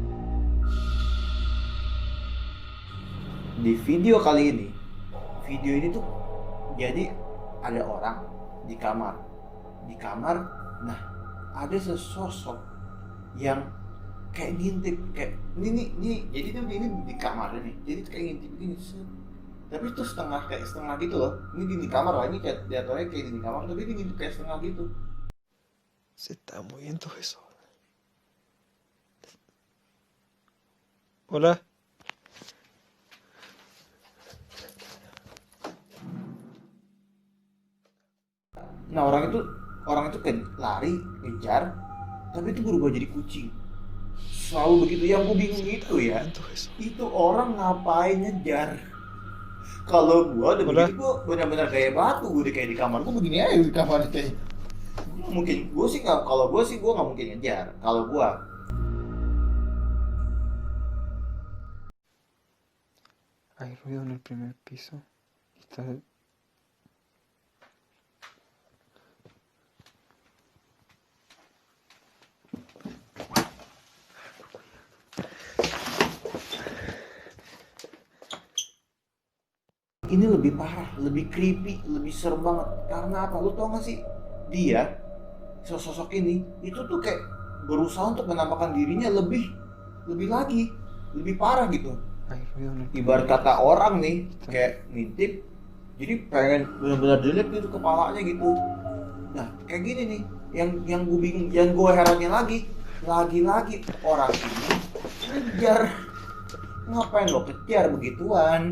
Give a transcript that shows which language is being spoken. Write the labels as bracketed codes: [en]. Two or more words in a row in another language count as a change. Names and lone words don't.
[id] Di video kali ini, video ini tuh jadi ada orang di kamar, nah ada sesosok yang kayak ngintip, kayak ini jadi tuh ini di kamar nih, jadi kayak ngintip begini set. Tapi itu setengah gitu loh. Ini di kamar lah, ini kayak jatuhnya kayak di kamar, tapi ini ngintip kayak setengah gitu. [es] Se está moviendo eso. Hola. [id] Nah orang itu kan lari ngejar, tapi itu berubah jadi kucing. Selalu begitu. Yang gue bingung itu ya, itu orang ngapain ngejar? Kalau gue udah begitu, gue benar-benar kayak batu. Gue udah kayak di kamar gue begini aja di kamar kayak. Mungkin gue sih nggak, kalau gue sih gue nggak mungkin ngejar. Kalau gue [es] Hay ruido en el primer piso. Está. [id] ini lebih parah, lebih creepy, lebih serem banget. Karena apa? Lu tau gak sih? Dia, sosok ini, itu tuh kayak berusaha untuk menampakkan dirinya lebih lagi, lebih parah gitu. [es] Hay ruido en el [id] Ibarat kata orang nih, kayak ngintip, jadi pengen benar-benar delete gitu kepalanya gitu. Nah, kayak gini nih, yang gue bingung, yang gue herannya lagi orang ini ngejar. Ngapain lo kejar begituan?